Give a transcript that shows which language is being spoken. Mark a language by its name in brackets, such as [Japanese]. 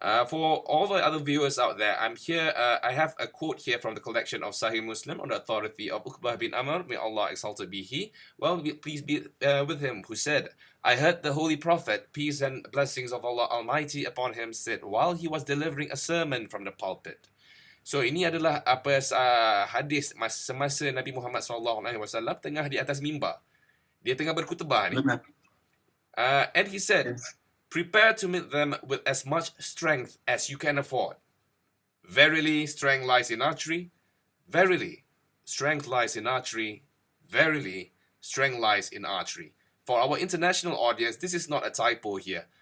[English] For all the other viewers out there, I'm here. I have a quote here from the collection of Sahih Muslim on the authority of Uqbah bin Amr, may Allah exalted be he. Well, please be with him, who said, I heard the Holy Prophet, peace and blessings of Allah Almighty upon him, said while he was delivering a sermon from the pulpit. [Malay] So ini adalah hadis semasa Nabi Muhammad SAW tengah di atas mimbar. Dia tengah berkhutbah ni. [English] And he said, prepare to meet them with as much strength as you can afford. Verily, strength lies in archery. Verily, strength lies in archery. Verily, strength lies in archery. For our international audience, this is not a typo here.